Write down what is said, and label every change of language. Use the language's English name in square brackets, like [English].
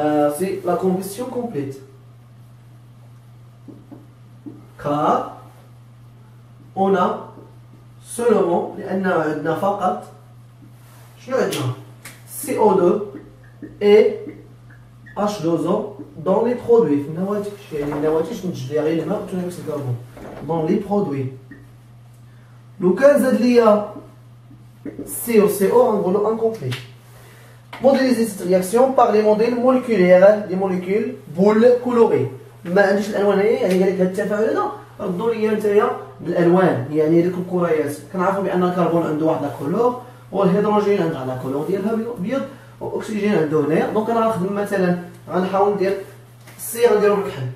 [Arabic] سي لا كومبيستيون كومبليت كار [French] on a seulement [Arabic] لأن عندنا فقط شنو عندنا؟ [French] CO2 et H2O dans les produits [Arabic] في النواتج، يعني النواتج تنتج ليها غير الماء وثاني أكسيد الكربون [French] dans les produits. [Arabic] لو كان زاد ليا C و CO غنقولو انكومبليت. [French] Modéliser cette réaction par les modèles moléculaires des molécules boules colorées. [Arabic] ما عنديش الألوان هي، يعني قال لك هاد التفاعل هذا ردوا لي نتايا بالالوان، يعني ديك الكريات كنعرفوا بان الكربون عنده واحد لاكولور والهيدروجين عنده لاكولور ديالها بيض والاكسجين عنده هنايا. دونك انا غنخدم مثلا غنحاول ندير السي غنديرو بالكحل.